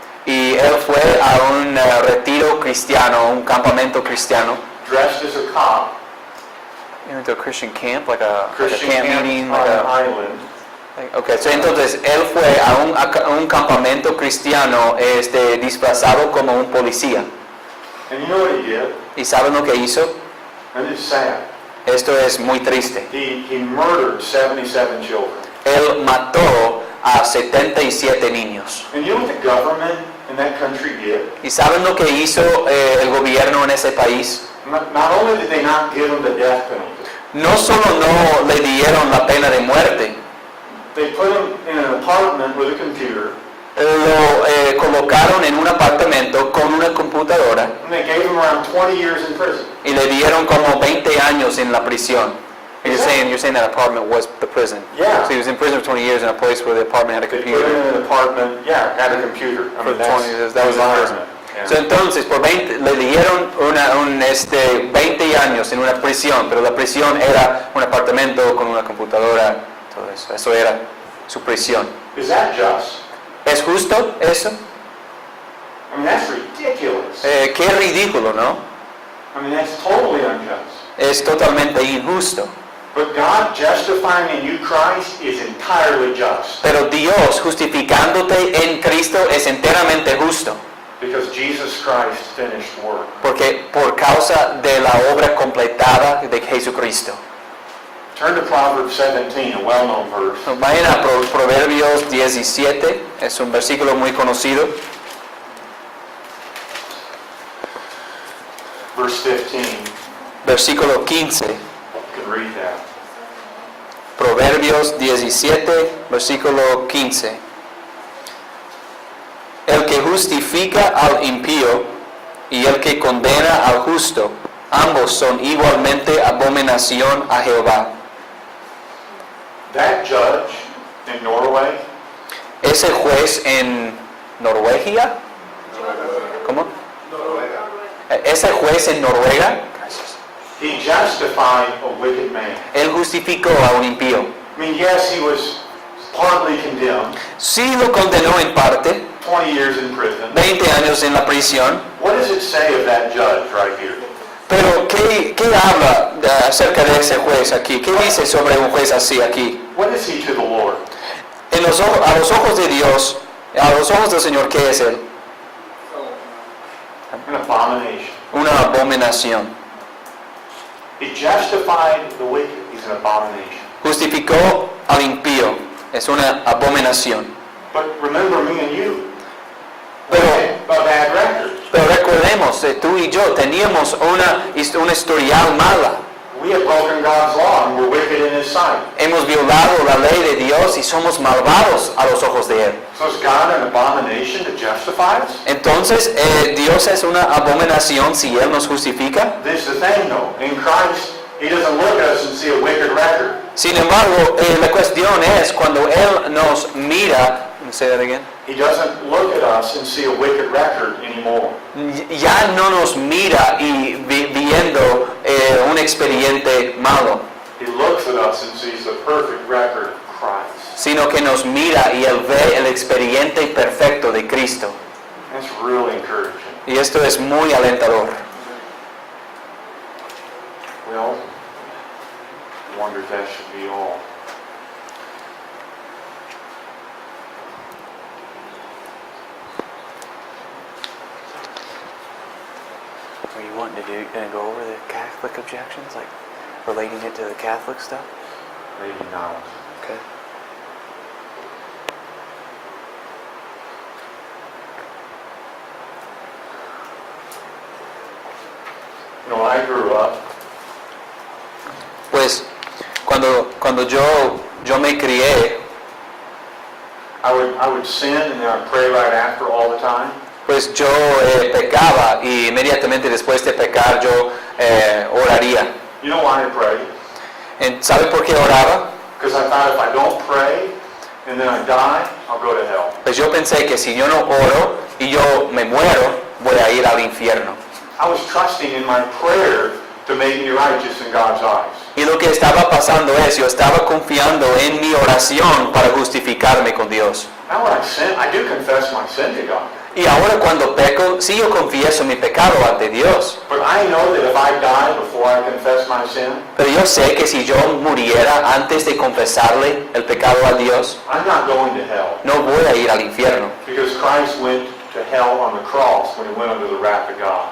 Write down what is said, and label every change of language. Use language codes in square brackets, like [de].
[es] y él fue a un retiro cristiano, un campamento cristiano. [en] dressed as a cop, He went to a Christian camp, like a Christian camp camp meeting, on like an a. island. Okay, so [es] entonces él fue a un campamento cristiano disfrazado como un policía. [en] And you know what he did? [es] ¿Y saben lo que hizo? [en] And it's sad. [es] Esto es muy triste. [en] He murdered 77 children. [es] Él mató a 77 niños. [en] And you know what the government in that country did? [es] ¿Y saben lo que hizo el gobierno en ese país? [en] Not only did they not give him the death penalty, [es] No solo no le dieron la pena de muerte, [en] they put him in an apartment with a computer, [es] lo colocaron en un apartamento con una computadora [en] and they gave him around 20 years in prison. [es] y le dieron como 20 años en la prisión. [en] You're saying that apartment was the prison. Yeah. So he was in prison for 20 years in a place where the apartment had a They put him computer. in an apartment, yeah, had a computer. I For mean, 20 years, that was in prison. Yeah. [es] So, entonces, le dieron 20 años en una prisión, pero la prisión era un apartamento con una computadora, todo eso. Eso era su prisión. [en] Is that just? [es] ¿Es justo eso? [en] I mean, that's ridiculous. [es] Qué ridículo, ¿no? [en] I mean, that's totally unjust. [es] Es totalmente injusto. [en] But God justifying in you Christ is entirely just. [es] Pero Dios justificándote en Cristo es enteramente justo. [en] Because Jesus Christ finished the work. [es] Porque por causa de la obra completada de Jesucristo. [en] Turn to Proverbs 17, a well-known verse. [es] Vayan a Proverbios 17, es un versículo muy conocido. [en] Verse 15. [es] Versículo 15. [en] You can read that. [es] Proverbios 17, versículo 15. El que justifica al impío y el que condena al justo, ambos son igualmente abominación a Jehová. [en] That judge in Norway, [es] Ese juez en Noruega, ¿cómo? Ese juez en Noruega, [en] he justified a wicked man. [es] él justificó a un impío. [en] I mean, yes, he was partly condemned, [es] Sí lo condenó en parte, [en] 20 years in prison. [es] 20 años en la prisión, [en] What does it say of that judge right here? [es] pero ¿qué habla acerca de ese juez aquí? ¿Qué dice sobre un juez así aquí? [en] What is he to the Lord? [es] A los ojos de Dios, a los ojos del Señor, ¿qué es él? [en] An abomination. [es] Una abominación. [en] He justified the wicked. He's an abomination. [es] Justificó al impío, es una abominación. [en] But remember me and you. [es] Pero, [en] A bad record. [es] pero recordemos, tú y yo teníamos una historial mala. [en] We have broken God's law and we're wicked in His sight. [es] Hemos violado la ley de Dios y somos malvados a los ojos de Él. [en] So is God an abomination to justify us? [es] Entonces, ¿Dios es una abominación si Él nos justifica? [en] This is the thing though. In Christ, He doesn't look at us and see a wicked record. [es] Sin embargo, la cuestión es cuando Él nos mira, [en] say that again. He doesn't look at us and see a wicked record anymore. [es] Ya no nos mira y viendo un expediente malo. [en] He looks at us and sees the perfect record of Christ. [es] sino que nos mira y Él ve el expediente perfecto de Cristo. [en] That's really encouraging. [es] Y esto es muy alentador. [en] Well, I wonder if that should be all. Are you wanting to go over the Catholic objections, like relating it to the Catholic stuff? Maybe not. Okay. You know, I grew up, [es] Pues cuando yo me crié, [en] I would sin and then I'd pray right after all the time. [es] pues yo pecaba y inmediatamente después de pecar yo oraría. [en] You know why I prayed? [es] ¿Sabe por qué oraba? [en] Because I thought if I don't pray and then I die, I'll go to hell. [es] Pues yo pensé que si yo no oro y yo me muero, voy a ir al infierno. [en] I was trusting in my prayer to make me righteous in God's eyes. [es] Y lo que estaba pasando es, yo estaba confiando en mi oración para justificarme con Dios. [en] Now when I sin, I do confess my sin to God. [es] Y ahora cuando peco, sí yo confieso mi pecado ante Dios. [en] But I know that if I die before I confess my sin, [es] Pero yo sé que si yo muriera antes de confesarle el pecado a Dios, [en] I'm not going to hell. [es] no voy a ir al infierno. [en] Because Christ went to hell on the cross when he went under the wrath of God.